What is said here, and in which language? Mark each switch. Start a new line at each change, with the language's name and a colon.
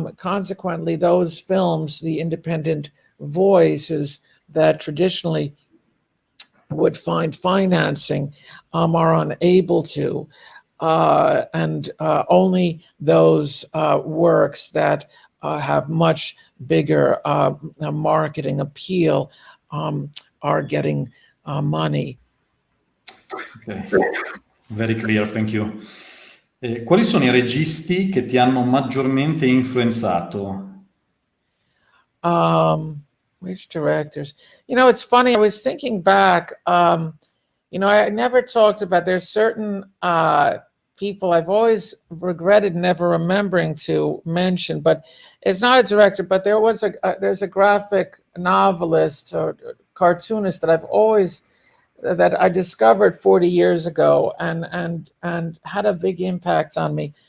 English: Consequently, those films, the independent voices that traditionally would find financing, are unable to. And only those works that have much bigger marketing appeal are getting money. Okay. Very clear, thank you.
Italian: Quali sono i registi che ti hanno maggiormente influenzato?
English: Which directors? It's funny. I was thinking back. I never talked about. There's certain people I've always regretted never remembering to mention, but it's not a director. But there's a graphic novelist or cartoonist that I discovered 40 years ago, and had a big impact on me.